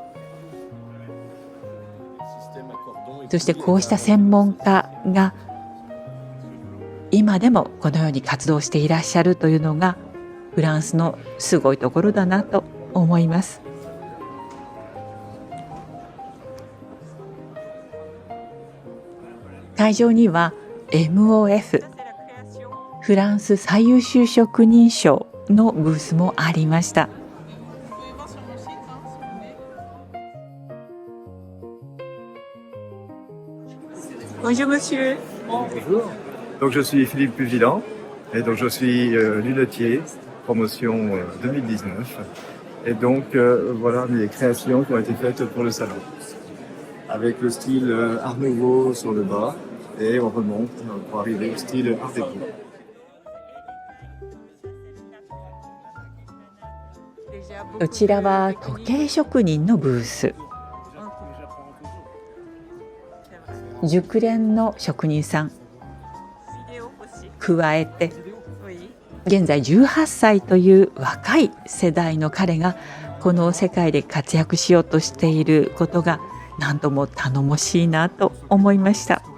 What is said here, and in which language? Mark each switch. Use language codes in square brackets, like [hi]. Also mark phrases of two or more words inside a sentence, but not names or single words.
[ja] そしてこうした専門家が今でもこのように活動していらっしゃるというのがフランスのすごいところだなと思います。会場には MOF フランス最優秀職人賞のブースもありました。 [fr] Bonjour monsieur. Bonjour. Donc je suis Philippe Pugilan et donc je suis lunetier, promotion 2019. Et donc voilà mes créations qui ont été faites pour le salon. Avec le style Art Nouveau sur le bas et on remonte pour arriver au style Art Déco. [ja] こちらは時計職人のブース。熟練の職人さん加えて現在18歳という若い世代の彼がこの世界で活躍しようとしていることが何とも頼もしいなと思いました。